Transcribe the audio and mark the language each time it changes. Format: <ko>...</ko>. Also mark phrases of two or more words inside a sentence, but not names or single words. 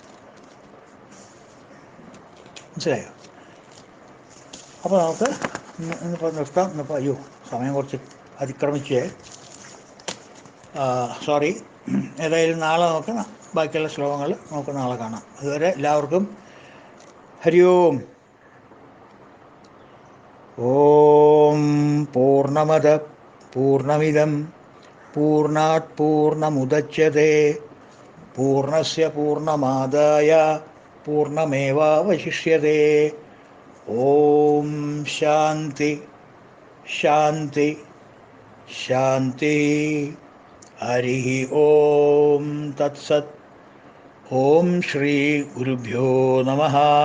<ml>മനസ്സിലായോ? അപ്പോൾ നമുക്ക് ഇന്നിപ്പോൾ നിർത്താം. ഇന്നിപ്പോൾ അയ്യോ സമയം കുറച്ച് അതിക്രമിച്ചേ, സോറി. ഏതായാലും നാളെ നമുക്ക് ബാക്കിയുള്ള ശ്ലോകങ്ങൾ നമുക്ക് നാളെ കാണാം. അതുവരെ എല്ലാവർക്കും</ml> <sa>हरि ॐ। ॐ पूर्णमद पूर्णमिदं पूर्णात् पूर्णमुदच्यते पूर्णस्य पूर्णमादाय पूर्णमेवावशिष्यते. ॐ शान्ति शान्ति शान्ति. हरि ॐ तत्सत्. ॐ श्री गुरुभ्यो नमः.</sa>